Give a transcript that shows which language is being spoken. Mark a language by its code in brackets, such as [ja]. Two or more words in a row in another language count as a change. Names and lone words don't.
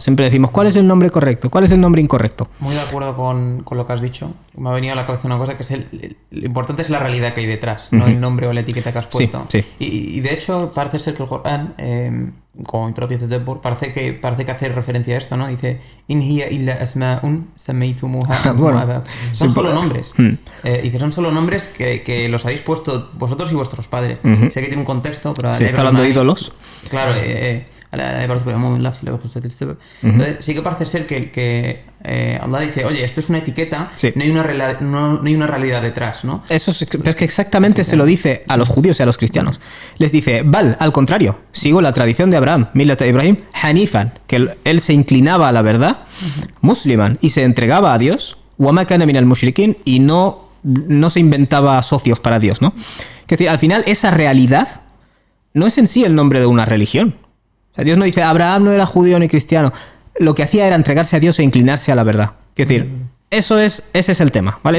[es] Siempre decimos, ¿cuál es el nombre correcto? ¿Cuál es el nombre incorrecto? Muy de acuerdo con lo que has dicho. Me ha venido a la cabeza una cosa que es lo importante es la realidad que hay detrás, no el nombre o la etiqueta que has puesto. Sí. Y de hecho parece ser que el Corán, como mi propio Tadabbur, parece que hace referencia a esto, ¿no? Dice, [ar] In hiya illa asma'un sammaytumuha antum aba'ukum. [es] Son solo nombres. Dice, son solo nombres que los habéis puesto vosotros y vuestros padres. Sé que tiene un contexto, pero... Sí, está hablando de ídolos. Claro, entonces sí que parece ser que Allah dice, oye, esto es una etiqueta, sí. no hay una realidad detrás, ¿no? Eso es que exactamente se lo dice a los judíos y a los cristianos. Les dice, al contrario, sigo la tradición de Abraham, [ar] Millat Ibrahim, Hanifan, [es] que él se inclinaba a la verdad, Musliman, y se entregaba a Dios, [ar] wa ma kana minal mushrikin, [es] y no se inventaba socios para Dios, ¿no? Es decir, al final esa realidad no es en sí el nombre de una religión. O sea, Dios no dice, Abraham no era judío ni cristiano. Lo que hacía era entregarse a Dios e inclinarse a la verdad. Es decir, ese es el tema, ¿vale?